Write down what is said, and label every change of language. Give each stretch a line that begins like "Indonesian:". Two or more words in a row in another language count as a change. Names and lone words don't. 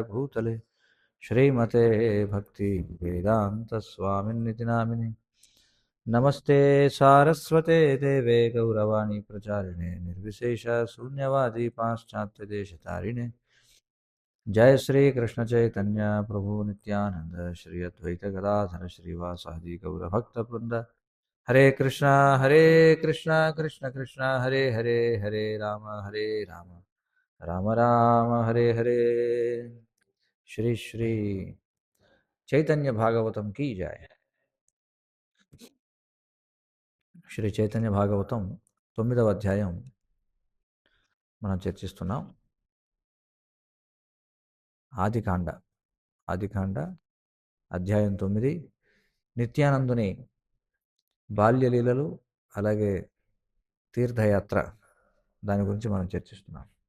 Sanskrit: भूतले श्रीमते भक्तिवेदान्तस्वामिन्निति नामिने नमस्ते सारस्वते देवे गौरवाणी प्रचारिणे निर्विशेष शून्यवादी पाश्चात्यदेशतारिणे जय श्री कृष्ण चैतन्य प्रभु नित्यानंद श्री अद्वैत गदाधर श्रीवासादि गौर भक्त वृंद हरे कृष्णा कृष्ण कृष्ण हरे हरे हरे राम राम राम हरे हरे।
Hindi: श्री श्री చైతన్య భాగవతం की जय।
Telugu: శ్రీ చైతన్య భాగవతం 9వ అధ్యాయం మనం చర్చిస్తున్నాం। ఆదికాండ అధ్యాయం 9 నిత్యానందుని బాల్యలీలలు అలాగే తీర్థయాత్ర దాని గురించి మనం చర్చిస్తున్నాం।